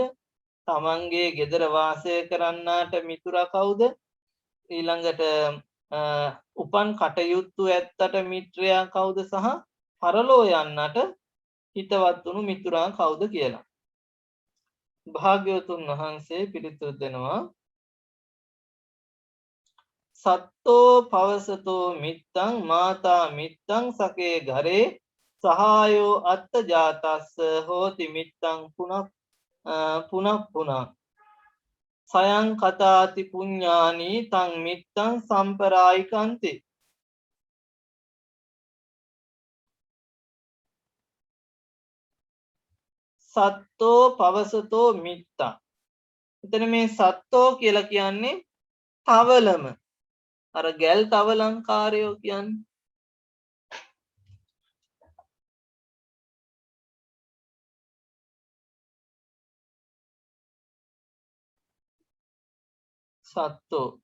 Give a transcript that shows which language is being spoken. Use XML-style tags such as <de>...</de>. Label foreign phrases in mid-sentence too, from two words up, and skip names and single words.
<si>තමන්ගේ ගෙදර වාසය කරන්නාට මිතුරා කවුද? ඊළඟට උපන් කටයුතු ඇත්තට මිත්‍රයා කවුද සහ පරලෝ යන්නට හිතවත් වුණු මිතුරා කවුද කියලා. භාග්‍යවතුන් වහන්සේ පිළිතුරු දෙනවා</si> <pi>සත්තෝ පවසතෝ මිත්තං මාතා මිත්තං සකේ ගරේ සහායෝ අත්ත ජාතස්ස හෝති මිත්තං පුනප්පුනං සයං කතාති පුඤ්ඤානි තං මිත්තං සම්පරායිකන්ති. සත්තෝ පවසතෝ මිත්තං.</pi> <si>එතන මේ සත්තෝ කියලා කියන්නේ තවලම. අර ගැල් තවලංකාරයෝ කියන්නේ. සත්තෝ.</si>